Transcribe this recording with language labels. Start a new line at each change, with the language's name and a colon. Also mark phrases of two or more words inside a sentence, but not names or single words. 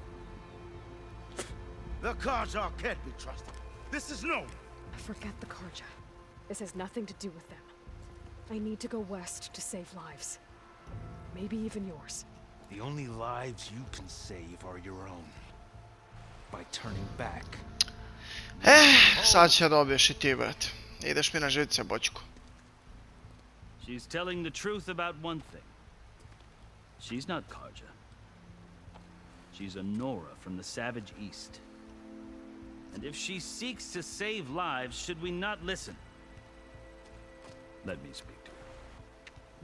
English: The Karja can't be trusted. This is known. Forget the Karja. This has nothing to do with them. I need to go west to save lives. Maybe even yours. The only lives you can save are your own. By turning back.
Bosnian: Sad će dobiješ I ti, brate. Ideš mi na živce, bočku.
English: She's telling the truth about one thing. She's not Karja. She's a Nora from the savage east. And if she seeks to save lives, should we not listen? Let me speak to her.